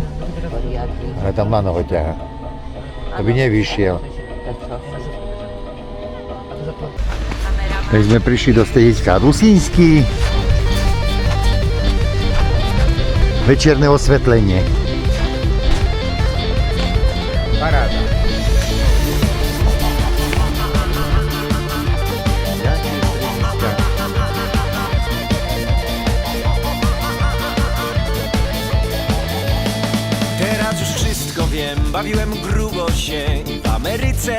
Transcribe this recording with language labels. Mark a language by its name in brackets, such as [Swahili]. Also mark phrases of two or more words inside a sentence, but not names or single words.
[Slovak] Ale tam lano ho ťaha. To by nevyšiel. Tak sme prišli do strediska Rusínsky. Večerné osvetlenie. Paráda. [Polish] Teraz już wszystko wiem, bawiłem grubo się i w Ameryce.